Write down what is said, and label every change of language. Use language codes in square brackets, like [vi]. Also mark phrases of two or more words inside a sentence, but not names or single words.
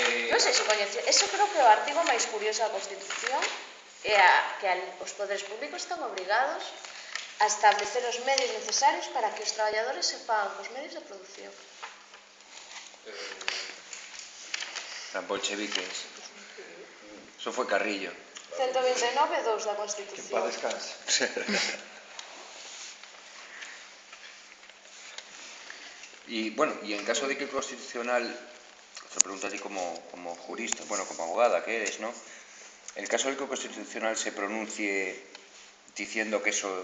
[gl] Non sei se coñece, eso creo que é o artigo máis curioso da Constitución é que os poderes públicos están obrigados a establecer os medios necesarios para que os traballadores se pagan cos medios de producción. Tan bolcheviques. Eso foi Carrillo. 129.2 da Que Constitución. pa descanse. [es] Y bueno, y en caso de que el Constitucional, te pregunto a ti como jurista, bueno, como abogada que eres, ¿no? En el caso de que el Constitucional se pronuncie diciendo que eso...